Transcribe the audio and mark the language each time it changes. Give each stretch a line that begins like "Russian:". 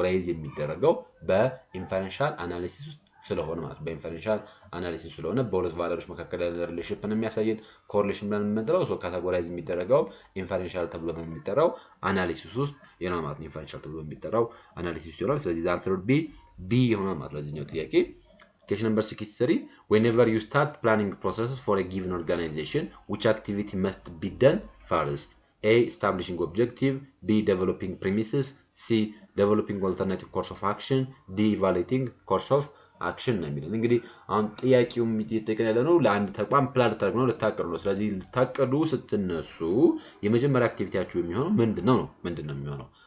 Amharic: የሚደረገው በኢንፈረንሻል አናሊሲስ ውስጥ ስለሆነ ማለት በኢንፈረንሻል አናሊሲስ ስለሆነ በሁለት ቫሪያብሎች መካከል ያለ ሪሌሽንሽፕን የሚያሳየን ኮሪሌሽን ብለን የምንጠራው ካቴጎራይዝ የሚደረገው ኢንፈረንሻል ተብሎ በሚጠራው አናሊሲስ ውስጥ ይሆናል ማለት ነው። ኢንፈረንሻል ተብሎ በሚጠራው አናሊሲስ ውስጥ ይሆናል። ስለዚህ
English: the answer would be B
Amharic: ይሆናል ማለት ነው ለዚህኛው ጥያቄ።
English: Question number 63. Whenever you start planning processes for a given organization, which activity must be done first? A. Establishing objective. B. Developing premises. C. Developing alternative course of action. D. Evaluating course of action
Amharic: ነው የሚለው። እንግዲህ አሁን ጥያቄው የሚጠይቀን ያለ ነው ለአንድ ተቋም ፕላን ልታደርጉ ነው ልታቀዱ ነው። ስለዚህ ልታቀዱ ስትነሱ የመጀመሪያ አክቲቪቲያችሁ የሚሆነው ምንድነው የሚሆነው?